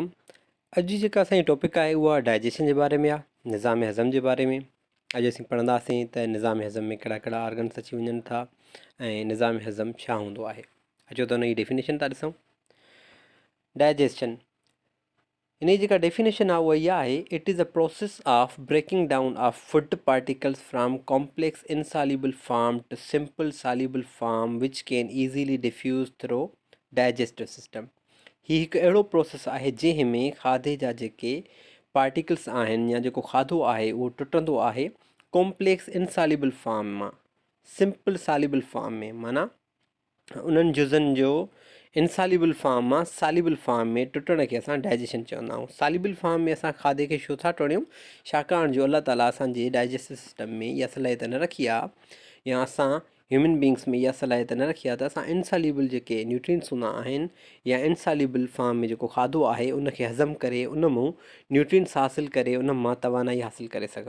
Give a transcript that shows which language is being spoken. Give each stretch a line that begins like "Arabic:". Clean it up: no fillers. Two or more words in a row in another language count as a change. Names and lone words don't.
Sindhi: अॼु जी जेका असांजी टॉपिक आहे उहा डाइजेशन जे बारे में आहे, निज़ाम हज़म जे बारे में। अॼु असीं पढ़ंदासीं त निज़ाम हज़म में कहिड़ा कहिड़ा ऑर्गन्स अची वञनि था ऐं निज़ाम हज़म छा हूंदो आहे। अचो त हुनजी डेफिनेशन था ॾिसूं। डाइजेशन, इन जी जेका डेफिनेशन आहे उहा इहा आहे,
English: it is a process of breaking down of food particles from complex insoluble form to simple soluble form which can easily diffuse through digestive system.
Sindhi: हीउ हिकु अहिड़ो प्रोसेस आहे जंहिं में खाधे जा जेके पार्टिकल्स आहिनि या जेको खाधो आहे उहो टुटंदो आहे
English: complex insoluble form
Sindhi: मां
English: simple soluble form
Sindhi: में, माना उन्हनि जुज़नि जो
English: insoluble form
Sindhi: मां
English: soluble form
Sindhi: में टुटण खे असां डाइजेशन चवंदा आहियूं।
English: soluble form
Sindhi: में असां खाधे खे छो था टोड़ियूं? छाकाणि जो
Arabic: الله تعالى
Sindhi: असांजे
English: digestive system
Sindhi: में इहा सलाहियत न रखी आहे या असां
English: human beings
Sindhi: में इहा सलाहियत न रखी आहे त असां इनसॉल्युबल जेके न्यूट्रिएंट्स हूंदा आहिनि या
English: insoluble form
Sindhi: में जेको खाधो आहे उनखे हज़म करे उन मां न्यूट्रिएंट्स हासिलु करे उन मां तवानाई हासिलु करे सघूं।